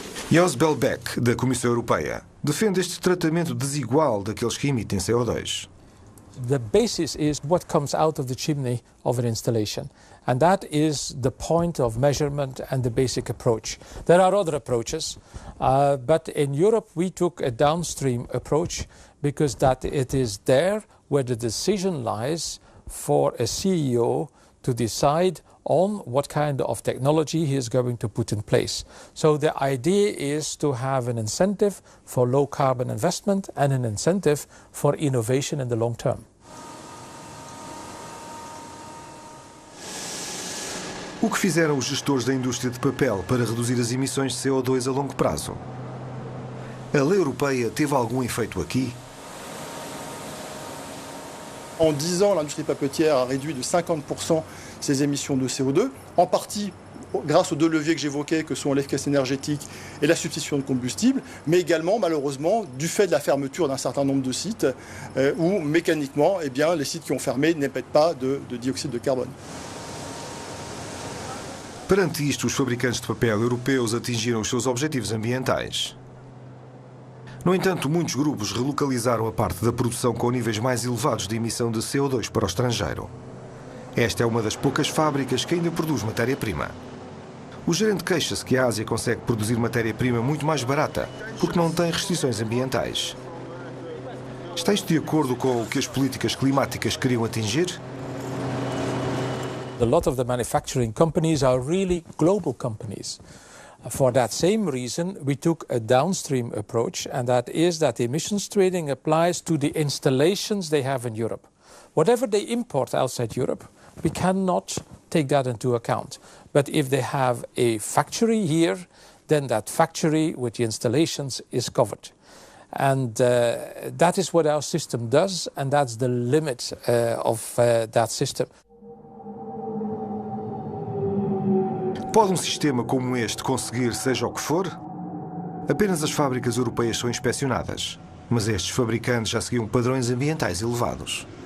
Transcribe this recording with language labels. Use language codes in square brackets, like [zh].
[pt] Jos Belbeck, da Comissão Europeia, defende este tratamento desigual daqueles que emitem CO2. [en] The basis is what comes out of the chimney of an installation, and that is the point of measurement and the basic approach. There are other approaches, but in Europe we took a downstream approach because that it is there where the decision lies for a CEO to decide on what kind of technology he is going to put in place. So the idea is to have an incentive for low carbon investment and an incentive for innovation in the long term. [pt] O que fizeram os gestores da indústria de papel para reduzir as emissões de CO2 a longo prazo? A lei europeia teve algum efeito aqui? [fr] En 10 ans, l'industrie papetière a réduit de 50% ses émissions de CO2, en partie grâce aux 2 leviers que j'évoquais, que sont l'efficacité énergétique et la substitution de combustible, mais également, malheureusement, du fait de la fermeture d'un certain nombre de sites, où mécaniquement, eh bien, les sites qui ont fermé n'émettent pas de dioxyde de carbone. [pt] Perante isto, os fabricantes de papel europeus atingiram os seus objetivos ambientais. No entanto, muitos grupos relocalizaram a parte da produção com níveis mais elevados de emissão de CO2 para o estrangeiro. Esta é uma das poucas fábricas que ainda produz matéria-prima. O gerente queixa-se que a Ásia consegue produzir matéria-prima muito mais barata, porque não tem restrições ambientais. Está isto de acordo com o que as políticas climáticas queriam atingir? [en] A lot of the manufacturing companies are really global companies. For that same reason, we took a downstream approach, and that is that emissions trading applies to the installations they have in Europe. Whatever they import outside Europe, we cannot take that into account. But if they have a factory here, then that factory with the installations is covered. And that is what our system does, and that's the limit of that system. [pt] Pode um sistema como este conseguir seja o que for? Apenas as fábricas europeias são inspecionadas, mas estes fabricantes já seguiam padrões ambientais elevados.